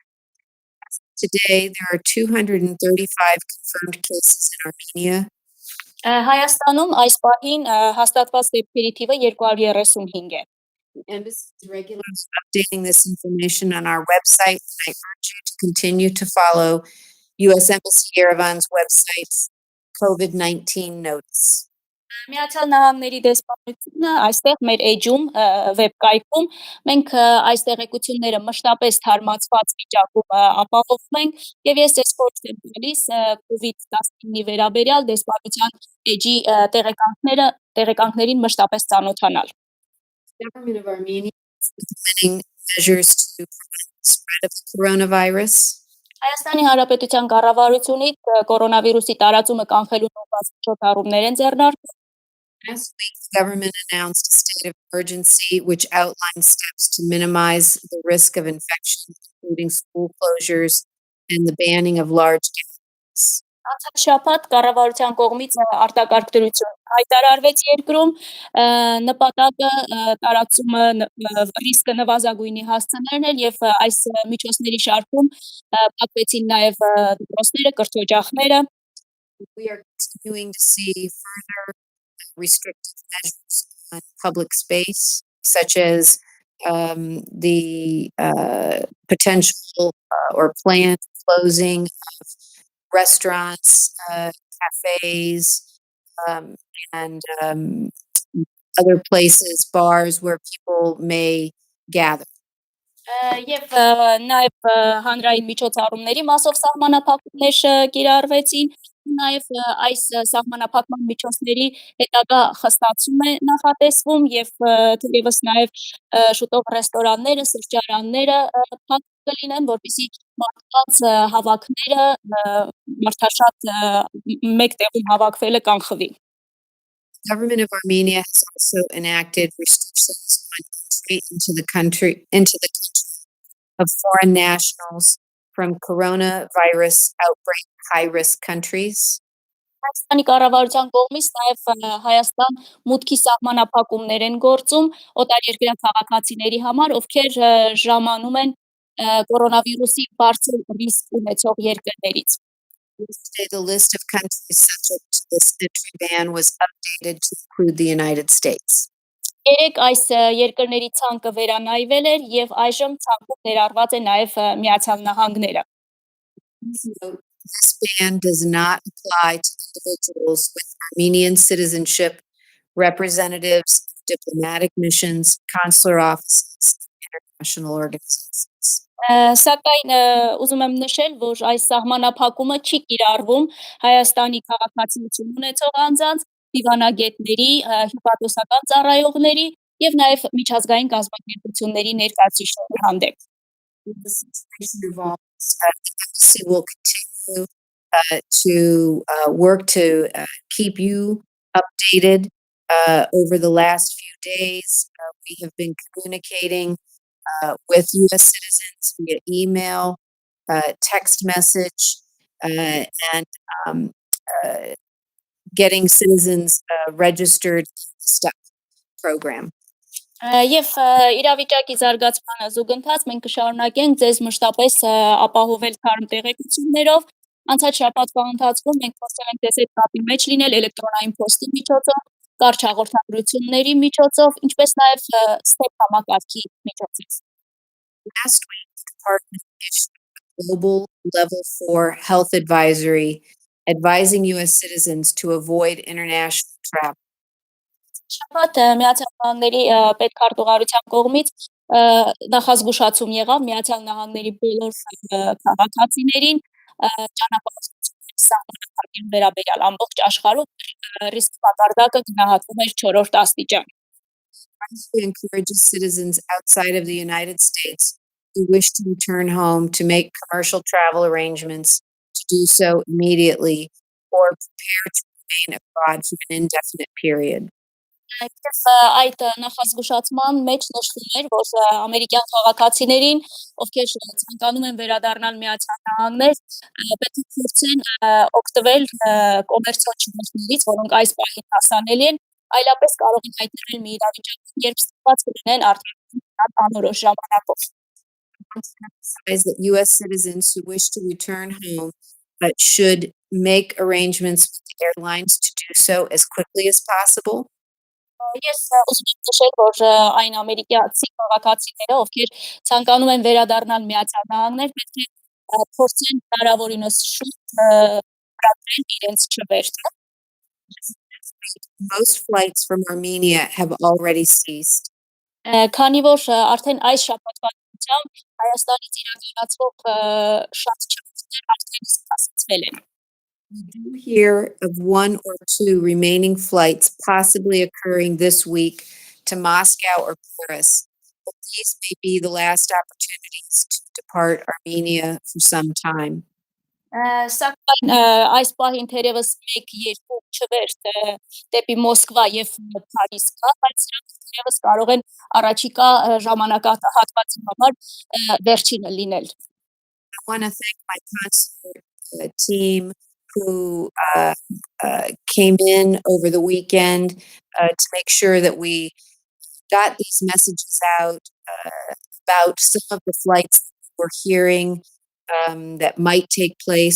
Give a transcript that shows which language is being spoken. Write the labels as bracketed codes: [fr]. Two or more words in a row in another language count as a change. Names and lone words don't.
[en] Today, there are 235 confirmed cases in Armenia. [hy] Հայաստանում այս պահին հաստատված դեպքերի թիվը 235 է։ [en] The embassy is regularly updating this information on our website, and I urge you to continue to follow U.S. Embassy Yerevan's website's COVID-19 notice. [hy] Միացյալ Նահանգների դեսպանությունը այստեղ մեր էջում վեբկայքում մենք այս տեղեկությունները մշտապես թարմացված վիճակում ապահովում ենք եւ ես ձեզ խորհուրդ եմ տալիս COVID-19-ի վերաբերյալ դեսպանության էջի տեղեկանքներին մշտապես ծանոթանալ։ [en] The government of Armenia is implementing measures to prevent the spread of the coronavirus. [hy] Հայաստանի Հանրապետության կառավարությունից կորոնավիրուսի տարածումը կանխելու նորված միջոցառումներ են ձեռնարկվում։ [en] Last week, the government announced a state of emergency, which outlined steps to minimize the risk of infection, including school closures and the banning of large gatherings. [hy] Անցած շաբաթ կառավարության կողմից արտակարգ դրություն հայտարարվեց երկրում, նպատակը տարածումը ռիսկը նվազագույնի հասցնելն էր եւ այս միջոցների շարքում փակվեցին նաեւ դպրոցները, կրթօջախները։ [en] We are continuing to see further restrictive measures on public space, such as the potential or planned closing of restaurants, cafes, and other places, bars where people may gather. [hy] Եվ նաև հանրային միջոցառումների մասով սահմանափակումներ կիրառվեցին, նաև այս սահմանափակման միջոցների հետագա խստացում է նախատեսվում եւ թերևս նաև շուտով ռեստորանները, սրճարանները փակ կլինեն, որպեսզի մարդկանց հավաքները մարդաշատ մեկ տեղում հավաքվելը կանխվի։ [en] The government of Armenia has also enacted restrictions on entry into the country of foreign nationals from coronavirus outbreak high-risk countries. [hy] Հայաստանի կառավարության կողմից նաև Հայաստան մուտքի սահմանափակումներ են գործում օտարերկրյա քաղաքացիների համար, ովքեր ժամանում են կորոնավիրուսի բարձր ռիսկ ունեցող երկրներից։ [en] Yesterday, the list of countries subject to this entry ban was updated to include the United States. [hy] Երեք այս երկրների ցանկը վերանայվել էր եւ այժմ ցանկում ներառված է նաեւ Միացյալ Նահանգները։ [en] This ban does not apply to individuals with Armenian citizenship, representatives, diplomatic missions, consular offices, international organizations. [hy] Սակայն ուզում եմ նշել, որ այս սահմանափակումը չի կիրառվում Հայաստանի քաղաքացիություն ունեցող անձանց, դիվանագետների, հյուպատոսական ծառայողների եւ նաեւ միջազգային կազմակերպությունների ներկայացուցիչների հանդեպ։ [en] The situation evolves, the embassy will continue to work to keep you updated over the last few days. We have been communicating with U.S. citizens via email, text message, and um, uh, getting citizens registered in the STEP program. [hy] Եվ իրավիճակի զարգացմանը զուգընթաց մենք կշարունակենք ձեզ մշտապես ապահովել թարմ տեղեկություններով։ Անցած շաբաթվա ընթացքում մենք փորձել ենք ձեզ հետ կապի մեջ լինել էլեկտրոնային փոստի միջոցով, կարճ հաղորդագրությունների միջոցով, ինչպես նաև STEP համակարգի միջոցով։ [en] Last week, the department issued a global level 4 health advisory advising U.S. citizens to avoid international travel. [hy] Շաբաթ Միացյալ Նահանգների պետքարտուղարության կողմից նախազգուշացում եղավ Միացյալ Նահանգների բոլոր քաղաքացիներին ճանապարհորդությունների սահմանափակման վերաբերյալ ամբողջ աշխարհում ռիսկի մակարդակը գնահատվում էր 4-րդ աստիճան։ [en] It encourages citizens outside of the United States who wish to return home to make commercial travel arrangements to do so immediately or prepare to remain abroad for an indefinite period. [hy] Եվ այդ նախազգուշացման մեջ նշվում էր, որ ամերիկյան քաղաքացիներին, ովքեր ցանկանում են վերադառնալ Միացյալ Նահանգներ, պետք է փորձեն օգտվել կոմերցիոն շնորհներից, որոնք այս պահին հասանելի են, այլապես կարող են հայտնվել մի իրավիճակում, երբ ստիպված կլինեն արտադրության անորոշ ժամանակով։ [en] Emphasize that U.S. citizens who wish to return home should make arrangements with the airlines to do so as quickly as possible. [hy] Ես ուզում եմ նշել, որ այն ամերիկացի քաղաքացիները, ովքեր ցանկանում են վերադառնալ Միացյալ Նահանգներ, պետք է փորձեն հնարավորինս շուտ վերադրել իրենց չվերթը։ [en] Most flights from Armenia have already ceased. [hy] Քանի որ արդեն այս շաբաթվա դրությամբ Հայաստանից իրականացվող շատ չափսեր արդեն սկսվել են։ [en] We do hear of one or two remaining flights possibly occurring this week to Moscow or Paris, but these may be the last opportunities to depart Armenia for some time. [hy] Սակայն այս պահին թերևս 1-2 չվերթ դեպի Մոսկվա եւ Փարիզ կա, բայց սրանք թերևս կարող են առաջիկա ժամանակահատվածի համար վերջինը լինել։ [en] I want to thank my consular team who came in over the weekend to make sure that we got these messages out about some of the flights that we're hearing that might take place.